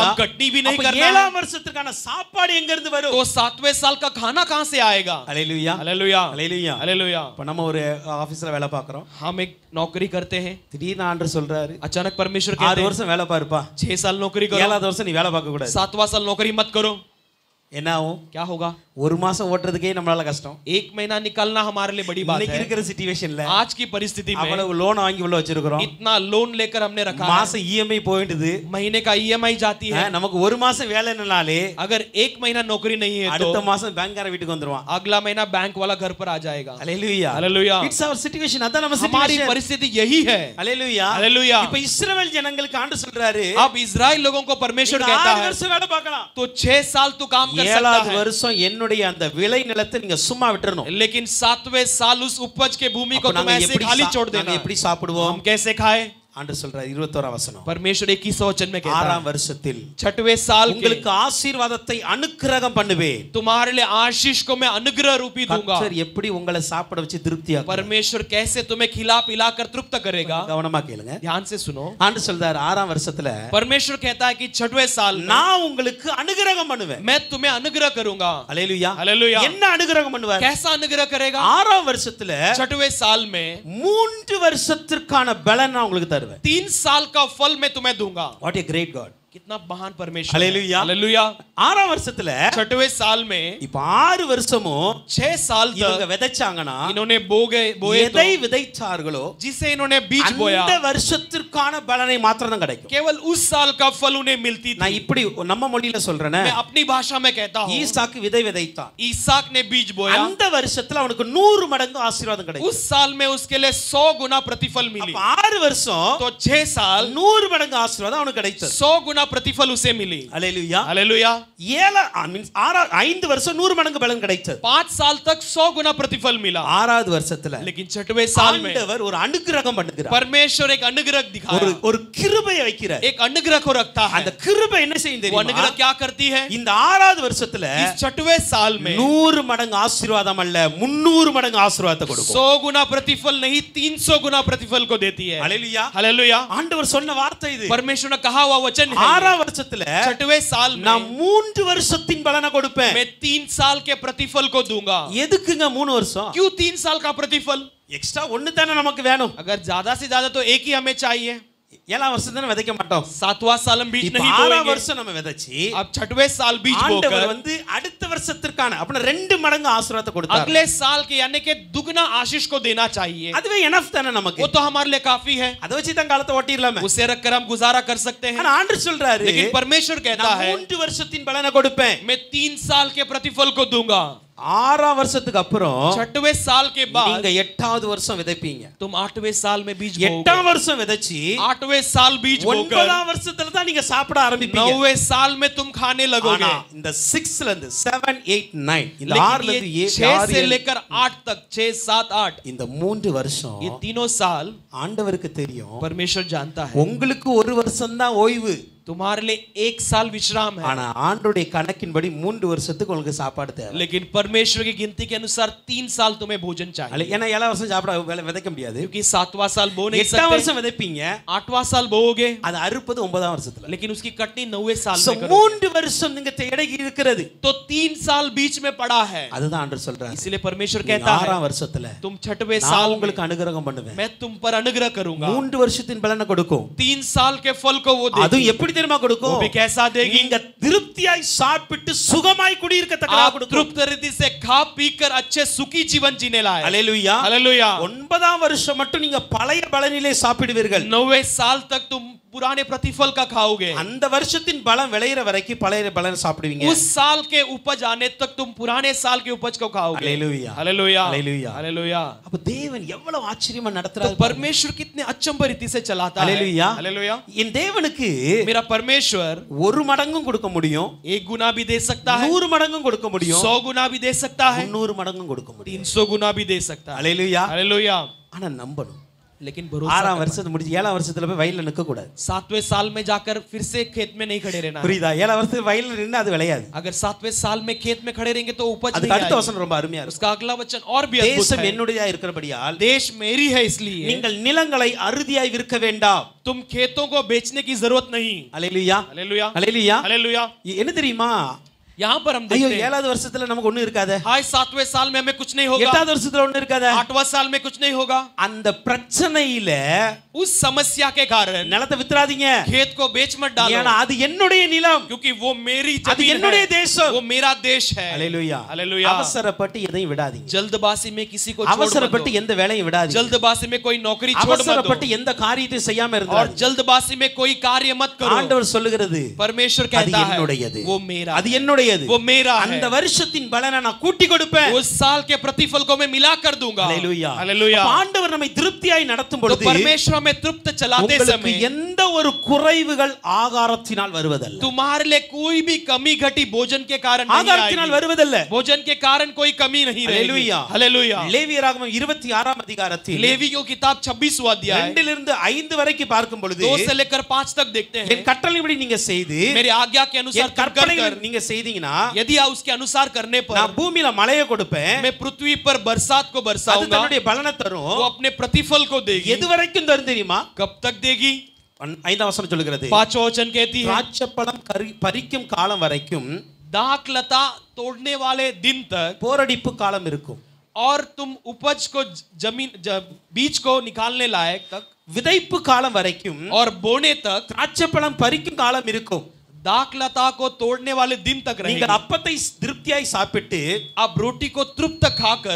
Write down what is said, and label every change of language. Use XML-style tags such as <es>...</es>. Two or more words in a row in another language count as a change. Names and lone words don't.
<hi>हम कटनी भी नहीं</hi> <ta>அப்ப</ta> <hi>करना है।</hi> <ta>7ஆம் வருஷத்துக்கான சாப்பாடு எங்க இருந்து வரும்?</ta> <hi>तो 7वें साल का खाना कहां से आएगा?</hi> <ta>ஹalleluya</ta> <hi>हालेलुया,</hi> <ta>ஹalleluya.</ta> <hi>हालेलुया।</hi> <ta>இப்ப நம்ம ஒரு ஆபீஸ்ல வேலை பார்க்கறோம்.</ta> <hi>हम एक नौकरी करते हैं,</hi> <ta>திடீர்னு ஆண்டவர் சொல்றாரு,</ta> <hi>अचानक परमेश्वर 6 कहते हैं</hi> <ta>வருஷம் வேலை பாருப்பா,</ta> <hi>6 साल नौकरी करो,</hi> <ta>7ஆவது வருஷம் நீ வேலை பார்க்க கூடாது.</ta> <hi>7वां साल नौकरी मत करो।</hi> <ta>என்ன ஆகும்?</ta> <hi>क्या होगा?</hi> <ta>ஒரு மாசம் ஓட்டுறதுக்கே நம்மளால கஷ்டம்.</ta> <hi>1 महीना निकलना हमारे लिए बड़ी बात</hi> <ta>இன்னைக்கு</ta> <hi>है।</hi> <ta>இருக்கிற சிச்சுவேஷன்ல</ta> <hi>आज की परिस्थिति में</hi> <ta>அவ்வளவு லோன் வாங்கி உள்ள வச்சிருக்கோம்.</ta> <hi>इतना लोन लेकर हमने रखा है,</hi> <ta>மாசம் இஎம்ஐ போயிடுது.</ta> <hi>महीने का EMI जाती है।</hi> <ta>நமக்கு ஒரு மாசம் வேலை இல்லனாலே</ta> <hi>अगर 1 महीना नौकरी नहीं है तो</hi> <ta>அடுத்த மாசம் பேங்க்கார வீட்டுக்கு வந்துருவான்.</ta> <hi>अगला महीना बैंक वाला घर पर आ जाएगा।</hi> <ta>ஹalleluya</ta> <hi>हालेलुया।</hi> <en>it's our situation.</en> <ta>அதான் நம்ம</ta> <hi>हमारी</hi> <ta>சிச்சுவேஷன்.</ta> <hi>परिस्थिति यही है।</hi> <ta>ஹalleluya</ta> <hi>हालेलुया।</hi> <ta>இப்ப இஸ்ரவேல் ஜனங்களுக்கு ஆண்டவர் சொல்றாரு,</ta> <hi>अब इजराइल लोगों को परमेश्वर कहता 6 है</hi> <ta>வருஷம் வேலை பார்க்கலாம்,</ta> <hi>तो 6 साल तू काम कर सकता</hi> <ta>7ஆவது</ta> <hi>है,</hi> <ta>வருஷம் என்னுடைய அந்த விளை நிலத்தை நீங்க சும்மா விட்டுறணும்.</ta> <hi>लेकिन 7वें साल उस उपज के भूमि को तुम ऐसे खाली छोड़ देना।</hi> <ta>எப்படி சாப்பிடுவோம்?</ta> <hi>हम कैसे खाए?</hi> <ta>ஆண்டவர் சொல்றாரு 21ஆம் வசனம்,</ta> <hi>परमेश्वर 21 वचन में कहता</hi> <ta>6ஆம்</ta> <hi>है</hi> <ta>வருஷத்தில்</ta> <hi>6वें साल के</hi> <ta>உங்களுக்கு ஆசீர்வாதத்தை அனுக்கிரகம் பண்ணுவேன்.</ta> <hi>तुम्हारे लिए आशीष को मैं अनुग्रह रूपी दूंगा।</hi> <ta>கர்த்தர் எப்படி உங்களை சாப்பிட வச்சு திருப்தியாக்குவார்?</ta> <hi>परमेश्वर कैसे तुम्हें खिला पिला कर तृप्त करेगा।</hi> <ta>கவனமா கேளுங்க.</ta> <hi>ध्यान से सुनो।</hi> <ta>ஆண்டவர் சொல்றாரு 6ஆம் வருஷத்துல</ta> <hi>परमेश्वर कहता है कि 6वें साल में</hi> <ta>நான் உங்களுக்கு அனுக்கிரகம் பண்ணுவேன்.</ta> <hi>मैं तुम्हें अनुग्रह करूंगा।</hi> <ta>ஹalleluya</ta> <hi>हालेलुया।</hi> <ta>என்ன அனுக்கிரகம் பண்ணுவார்?</ta> <hi>कैसा अनुग्रह करेगा?</hi> <ta>6ஆம் வருஷத்துல</ta> <hi>6वें साल में</hi> <ta>3 வருஷத்திற்கான பலன் நான் உங்களுக்கு தருவேன்.</ta> <hi>3 साल का फल मैं तुम्हें दूंगा।</hi> <en>what a great God.</en> <hi>कितना महान परमेश्वर। हालेलुया। हालेलुया।</hi> <ta>6ஆம் வருஷத்துல</ta> <hi>6वें साल में</hi> <ta>இப்ப 6 வருஷமும்</ta> <hi>6 साल</hi> <ta>இவங்க</ta> <hi>तक</hi> <ta>விதைச்சாங்கன்னா</ta> <hi>इन्होंने बोए</hi> <ta>எதை விதைச்சார்களோ</ta> <hi>जिसे इन्होंने बीज बोया</hi> <ta>அந்த வருஷத்திற்கான பலனை மாத்திரம் தான் கிடைக்கும்.</ta> <hi>केवल उस साल का फल उन्हें मिलती थी।</hi> <ta>நான் இப்படி நம்ம மொழியில சொல்றேனே,</ta> <hi>मैं अपनी भाषा में कहता हूँ,</hi> <ta>ஈசாக்கு விதை விதைத்தான்,</ta> <hi>ईसाक ने बीज बोया,</hi> <ta>அந்த வருஷத்துல அவனுக்கு 100 மடங்கு ஆசீர்வாதம் கிடைக்கும்.</ta> <hi>उस साल में उसके लिए 100 गुना प्रतिफल मिली।</hi> <ta>அப்ப 6 வருஷம்</ta> <hi>तो 6 साल</hi> <ta>100 மடங்கு ஆசீர்வாதம் அவனுக்கு கிடைத்தது.</ta> <hi>100 गुना प्रतिफल उसे मिली।</hi> <ta>ஹalleluya</ta> <hi>हालेलुया।</hi> <ta>5 வருஷம் 100 மடங்கு பலன் கிடைத்தது.</ta> <hi>5 साल तक 100 गुना प्रतिफल मिला।</hi> <ta>6வது வருஷத்துல</ta> <hi>लेकिन 6वें साल में</hi> <ta>ஆண்டவர் ஒரு அனுக்கிரகம் பண்ணுகிறார்.</ta> <hi>परमेश्वर एक अनुग्रह दिखाया,</hi> <ta>ஒரு கிருபையை வைக்கிறார்.</ta> <hi>एक अनुग्रह को रखता है।</hi> <ta>அந்த கிருபை என்ன செய்யும்</ta> <hi>वो</hi> <ta>தெரியுமா?</ta> <hi>अनुग्रह क्या करती है?</hi> <ta>இந்த 6வது வருஷத்துல</ta> <hi>इस 6वें साल में</hi> <ta>100 மடங்கு ஆசீர்வாதம் அல்ல 300 மடங்கு ஆசீர்வாதத்தை கொடுக்கும்.</ta> <hi>100 गुना प्रतिफल नहीं 300 गुना प्रतिफल को देती है।</hi> <ta>ஹalleluya</ta> <hi>हालेलुया।</hi> <ta>ஆண்டவர் சொன்ன வார்த்தை இது.</ta> <hi>परमेश्वर ने कहा हुआ वचन है।</hi> <ta>6ஆம் வருஷத்துல</ta> <hi>6वें साल में</hi> <ta>நான் 3 வருஷத்தின் பலனை கொடுப்பேன்.</ta> <hi>मैं 3 साल के प्रतिफल को दूंगा।</hi> <ta>எதுக்குங்க 3 வருஷம்?</ta> <hi>क्यों 3 साल का प्रतिफल?</hi> <ta>எக்ஸ்ட்ரா ஒன்னு தானே நமக்கு வேணும்.</ta> <hi>अगर ज्यादा से ज्यादा तो एक ही हमें चाहिए।</hi> <ta>7ஆம் வருஷம் தானே விதைக்க மாட்டோம்.</ta> <hi>7वां साल हम बीज</hi> <ta>இப்ப</ta> <hi>नहीं</hi> <ta>6ஆம்</ta> <hi>बोएंगे।</hi> <ta>வருஷம் நம்ம விதைச்சி</ta> <hi>अब 6वें साल बीज</hi> <ta>ஆண்டவர்</ta> <hi>बोकर</hi> <ta>வந்து அடுத்த வருஷத்திற்கான அப்ப 2 மடங்கு ஆசீர்வாதத்தை கொடுத்தார்.</ta> <hi>अगले साल के यानी के दुगना आशीष को देना चाहिए।</hi> <ta>அதுவே எனஃப் தானே நமக்கு.</ta> <hi>वो तो हमारे लिए काफी है।</hi> <ta>அத வச்சு தான் காலத்தை ஓட்டிரலாமே.</ta> <hi>उसे रखकर हम गुजारा कर सकते हैं।</hi> <ta>ஆனா ஆண்டவர் சொல்றாரு,</ta> <hi>लेकिन परमेश्वर कहता है</hi> <ta>3 வருஷத்தின் பலனை கொடுப்பேன்.</ta> <hi>मैं 3 साल के प्रतिफल को दूंगा।</hi> <ta>6ஆம் வருஷத்துக்கு அப்புறம்</ta> <hi>6वें साल के बाद</hi> <ta>நீங்க 8வது வருஷம் விதைப்பீங்க.</ta> <hi>तुम 8वें साल में बीज बोओगे।</hi> <ta>8ஆம் வருஷம் விதைச்சி</ta> <hi>8वें साल बीज बोकर</hi> <ta>9ஆம் வருஷத்துல தான் நீங்க சாப்பிட ஆரம்பிப்பீங்க.</ta> <hi>9वें साल में तुम खाने लगोगे।</hi> <ta>இந்த 6ல இருந்து 7 8 9 இந்த</ta> <hi>लेकिन</hi> <ta>6ல</ta> <hi>ये</hi> <ta>இருந்து</ta> <hi>6 से लेकर 8 तक 6 7 8</hi> <ta>இந்த 3 வருஷம்</ta> <hi>ये तीनों साल</hi> <ta>ஆண்டவருக்கு தெரியும்.</ta> <hi>परमेश्वर जानता है।</hi> <ta>உங்களுக்கு ஒரு வருஷம் தான் ஓய்வு.</ta> <hi>तुम्हारे लिए 1 साल विश्राम है,</hi> <ta>ஆனா ஆண்டவருடைய கணக்கின்படி 3 வருஷத்துக்கு உங்களுக்கு சாப்பாடு தேவை.</ta> <hi>लेकिन परमेश्वर की गिनती के अनुसार 3 साल तुम्हें भोजन चाहिए,</hi> <ta>ஏன்னா 7 வருஷம் சாப்பிட விதைக்க முடியாது.</ta> <hi>क्योंकि 7वां साल बो नहीं 8 सकते,</hi> <ta>வருஷம் விதைப்பீங்க,</ta> <hi>8वां साल बोओगे,</hi> <ta>அது அறுப்பது 9ஆம் வருஷத்துல.</ta> <hi>लेकिन उसकी कटनी 9वें साल</hi> <ta>சோ</ta> <hi>में करोगे.</hi> <ta>3 வருஷம் நீங்க இடைக்கு இருக்கிறது.</ta> <hi>तो 3 साल बीच में पड़ा है,</hi> <ta>அதுதான் ஆண்டவர் சொல்றார்.</ta> <hi>इसलिए परमेश्वर कहता है</hi> <ta>6ஆம் வருஷத்துல</ta> <hi>तुम 6वें</hi> <ta>நான்</ta> <hi>साल</hi> <ta>உங்களுக்கு அனுகிரகம் பண்ணுவேன்.</ta> <hi>मैं तुम पर अनुग्रह करूंगा,</hi> <ta>3 வருஷத்தின் பலனை கொடுக்கும்.</ta> <hi>3 साल के फल को वो</hi> <ta>அது</ta> <hi>देगी,</hi> <ta>எப்படி தெரியுமா கொடுக்கும்?</ta> <hi>वो भी कैसा देगी?</hi> <ta>நீங்க திருப்தியாய் சாப்பிட்டு சுகமாய் குடியிருக்கத்தக்கதா</ta> <hi>आप</hi> <ta>கொடுக்கும்.</ta> <hi>तृप्त रीति से खा पीकर अच्छे सुखी जीवन जीने लाए।</hi> <ta>ஹalleluya.</ta> <hi>हालेलुया।</hi> <ta>9ஆம் வருஷம் மட்டும் நீங்க பழைய பலனிலே சாப்பிடுவீர்கள்.</ta> <hi>9वें साल तक तुम पुराने प्रतिफल का खाओगे,</hi> <ta>அந்த வருஷத்தின் பலன் விளையிற வரைக்கும் பழைய பலன் சாப்பிடுவீங்க.</ta> <hi>उस साल के उपज आने तक तुम पुराने साल के उपज को खाओगे। हालेलुया, हालेलुया, हालेलुया, हालेलुया।</hi> <ta>அப்ப தேவன் எவ்வளவு ஆச்சரியமா</ta> <hi>तो</hi> <ta>நடத்துறாரு.</ta> <hi>परमेश्वर कितने अचंभ रीति से चलाता है। हालेलुया, हालेलुया।</hi> <ta>என் தேவனுக்கு</ta> <hi>मेरा परमेश्वर</hi> <ta>1 மடங்கும் கொடுக்க முடியும்,</ta> <hi>1 गुना भी दे सकता है,</hi> <ta>100 மடங்கும் கொடுக்க முடியும்,</ta> <hi>100 गुना भी दे सकता है,</hi> <ta>300 மடங்கும் கொடுக்க முடியும்.</ta> <hi>300 गुना भी दे सकता है। हालेलुया, हालेलुया।</hi> <ta>ஆனா நம்பணும்.</ta> <hi>लेकिन भरोसा</hi> <ta>6ஆம் வருஷத்து முடிஞ்சு 7ஆம் வருஷத்துல போய் வயல்ல நிக்க கூடாது.</ta> <hi>7वें साल में जाकर फिर से खेत में नहीं खड़े रहना।</hi> <ta>புரியுதா? 7ஆம் வருஷத்துல வயல்ல நின்னா அது விளையாது.</ta> <hi>अगर 7वें साल में खेत में खड़े रहेंगे तो उपज</hi> <ta>அதுக்கு</ta> <hi>नहीं</hi> <ta>அடுத்த</ta> <hi>आएगी।</hi> <ta>வசனம் ரொம்ப அருமையா இருக்கு.</ta> <hi>उसका अगला वचन और भी अद्भुत</hi> <ta>தேசம்</ta> <hi>है।</hi> <ta>என்னுடையதா இருக்கிறபடியால்</ta> <hi>देश मेरी है, इसलिए</hi> <ta>நீங்கள் நிலங்களை அறுதியாய் விற்க வேண்டாம்.</ta> <hi>तुम खेतों को बेचने की जरूरत नहीं।</hi> <ta>ஹalleluya,</ta> <hi>हालेलुया,</hi> <ta>ஹalleluya.</ta> <hi>हालेलुया।</hi> <ta>என்ன தெரியுமா?</ta> <hi>यहाँ पर हम</hi> <ta>ஐயோ</ta> <hi>देखते हैं,</hi> <ta>7ஆவது வருஷத்துல நமக்கு ஒண்ணும் இருக்காதே,</ta> <hi>हाय 7वें साल में हमें कुछ नहीं होगा,</hi> <ta>8ஆவது வருஷத்துல ஒண்ணும் இருக்காதே.</ta> <hi>8वां साल में कुछ नहीं होगा।</hi> <ta>அந்த பிரச்சனையில</ta> <hi>उस समस्या के कारण</hi> <ta>நிலத்தை வித்துறாதீங்க.</ta> <hi>खेत को बेच मत डालो,</hi> <ta>ஏன்னா அது என்னுடைய நிலம்,</ta> <hi>क्योंकि वो मेरी</hi> <ta>அது</ta> <hi>जमीन</hi> <ta>என்னுடைய</ta> <hi>है,</hi> <ta>தேசம்.</ta> <hi>वो मेरा देश है।</hi> <ta>ஹalleluya,</ta> <hi>हालेलुया।</hi> <ta>அவசரப்பட்டு எதையும் விடாதீங்க.</ta> <hi>जल्दबाजी में किसी को छोड़ मत</hi> <ta>அவசரப்பட்டு</ta> <hi>दो,</hi> <ta>எந்த வேலையும் விடாதீங்க.</ta> <hi>जल्दबाजी में कोई नौकरी छोड़ मत</hi> <ta>அவசரப்பட்டு</ta> <hi>दो,</hi> <ta>எந்த காரியத்தையும் செய்யாம</ta> <hi>और</hi> <ta>இருந்தாங்க.</ta> <hi>जल्दबाजी में कोई कार्य मत करो।</hi> <ta>ஆண்டவர் சொல்லுகிறது,</ta> <hi>परमेश्वर</hi> <ta>அது</ta> <hi>कहता है</hi> <ta>என்னுடையது,</ta> <hi>वो मेरा</hi> <ta>அது</ta> <hi>है,</hi> <ta>என்னுடையது,</ta> <hi>वो मेरा</hi> <ta>அந்த</ta> <hi>है,</hi> <ta>வருஷத்தின் பலனை நான் கூட்டி கொடுப்பேன்.</ta> <hi>उस साल के प्रतिफल को मैं मिला कर दूंगा।</hi> <ta>ஹalleluya,</ta> <hi>हालेलुया।</hi> <ta>அப்ப ஆண்டவர் நம்மை திருப்தியாய் நடத்தும்</ta> <hi>तो</hi> <ta>பொழுது</ta> <hi>परमेश्वर हमें तृप्त चलाते</hi> <ta>உங்களுக்கு</ta> <hi>समय</hi> <ta>எந்த ஒரு குறைவுகள் ஆகாரத்தினால் வருவதல்ல,</ta> <hi>तुम्हारे लिए कोई भी कमी घटी भोजन के कारण नहीं</hi> <ta>ஆகாரத்தினால்</ta> <hi>आएगी,</hi> <ta>வருவதல்ல.</ta> <hi>भोजन के कारण कोई कमी नहीं रहेगी।</hi> <ta>ஹalleluya,</ta> <hi>हालेलुया।</hi> <ta>லேவியராகமம் 26ஆம் அதிகாரத்தில்</ta> <hi>लेवियों की किताब 26वां अध्याय</hi> <ta>2 இருந்து 5 வரைக்கும் பார்க்கும் பொழுது</ta> <hi>2 से लेकर 5 तक देखते हैं।</hi> <ta>என் கட்டளைப்படி நீங்க செய்து</ta> <hi>मेरी आज्ञा के अनुसार</hi> <ta>என்</ta> <hi>तुम कर</hi> <ta>கற்பனைகளை</ta> <hi>कर,</hi> <ta>நீங்க செய்தீங்கன்னா</ta> <hi>यदि आप उसके अनुसार करने पर</hi> <ta>நான் பூமியில மழையை கொடுப்பேன்,</ta> <hi>मैं पृथ्वी पर बरसात को</hi> <ta>அது</ta> <hi>बरसाऊंगा,</hi> <ta>தன்னுடைய பலனை</ta> <hi>वो</hi> <ta>தரும்.</ta> <hi>अपने प्रतिफल को देगी।</hi> <ta>எது வரைக்கும் தரும் தெரியுமா?</ta> <hi>कब तक देगी?</hi> <ta>5ஆம் வசனம் சொல்லுகிறது,</ta> <hi>5वां वचन कहती है</hi> <ta>திராட்சைப்பழம் பறிக்கும் காலம் வரைக்கும்</ta> <hi>दाख लता तोड़ने वाले दिन तक,</hi> <ta>போரடிப்பு காலம் இருக்கும்,</ta> <hi>और तुम उपज को बीज को निकालने लायक तक,</hi> <ta>விதைப்பு காலம் வரைக்கும்</ta> <hi>और बोने तक,</hi> <ta>திராட்சைப்பழம் பறிக்கும் காலம் இருக்கும்.</ta> <hi>दाख लता को तोड़ने वाले दिन तक</hi> <ta>நீங்கள்</ta> <hi>रहेगी।</hi> <ta>அப்பத்தை திருப்தியாய் சாப்பிட்டு</ta> <hi>आप रोटी को तृप्त खाकर</hi>